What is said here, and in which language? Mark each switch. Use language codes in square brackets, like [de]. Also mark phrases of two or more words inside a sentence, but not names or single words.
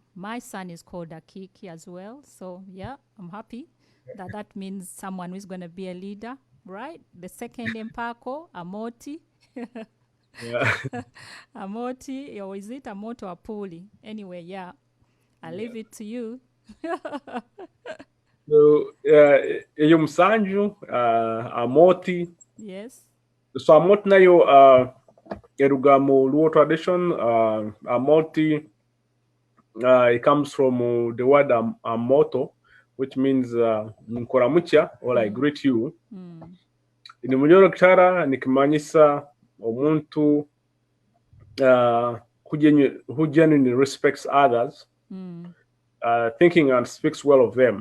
[en] My son is called Akiiki as well. So, yeah, I'm happy that means someone who is going to be a leader, right? The second Empaako, Amoti. Yeah. Amoti, or is it Amoto or Apuli? Anyway, yeah, I'll leave it to you. So, [nyo] Yumsanju, Amoti. [en] Yes. [nyo] So, Amoti nayo, Erugamu Luo tradition, Amoti, [en] it comes from the word Amoto, which means Nkoramucha, or I greet you. In Bunyoro-Kitara, [nyo] nikimanyisa omuntu [en] who genuinely respects others, thinking and speaks well of them.